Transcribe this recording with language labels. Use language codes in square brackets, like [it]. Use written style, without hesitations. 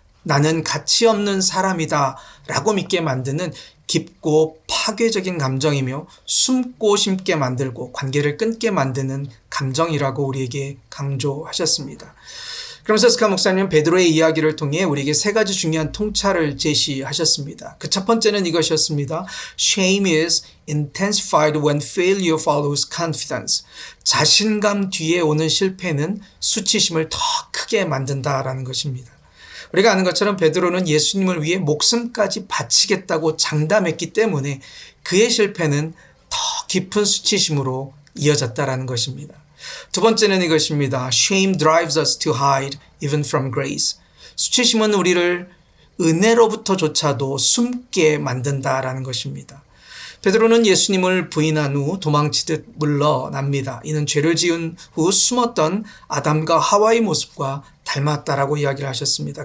[ko] 나는 가치 없는 사람이다. 라고 믿게 만드는 깊고 파괴적인 감정이며 숨고 심게 만들고 관계를 끊게 만드는 감정이라고 우리에게 강조하셨습니다. 그러면서 스카 목사님은 베드로의 이야기를 통해 우리에게 3가지 중요한 통찰을 제시하셨습니다. 그 첫 번째는 이것이었습니다. [en] Shame is intensified when failure follows confidence. [ko] 자신감 뒤에 오는 실패는 수치심을 더 크게 만든다라는 것입니다. 우리가 아는 것처럼 베드로는 예수님을 위해 목숨까지 바치겠다고 장담했기 때문에 그의 실패는 더 깊은 수치심으로 이어졌다라는 것입니다. 두 번째는 이것입니다. [en] Shame drives us to hide even from grace. [ko] 수치심은 우리를 은혜로부터조차도 숨게 만든다라는 것입니다. 베드로는 예수님을 부인한 후 도망치듯 물러납니다. 이는 죄를 지은 후 숨었던 아담과 하와의 모습과 닮았다라고 이야기를 하셨습니다.